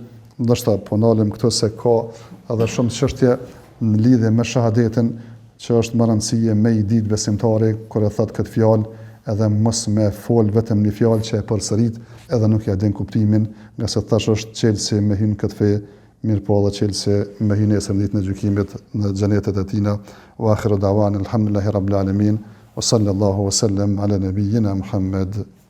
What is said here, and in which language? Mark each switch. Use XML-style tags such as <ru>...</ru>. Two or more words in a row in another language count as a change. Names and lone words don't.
<sq>Ndoshta po ndalim këto se ka edhe shumë çështje në lidhje me shahadetin që është më rëndësie me i ditë besimtari kur e thot këtë fjalë, edhe mos me fol vetëm një fjalë që e përsërit edhe nuk ja din kuptimin, nga se tash është çelësi me hyn këtë fe, mirë po edhe çelësi me hyn nesër ditën e gjykimit në xhenetet e tina.</sq> <ar>وآخر دعوانا الحمد لله رب العالمين وصلى الله وسلم على نبينا محمد.</ar>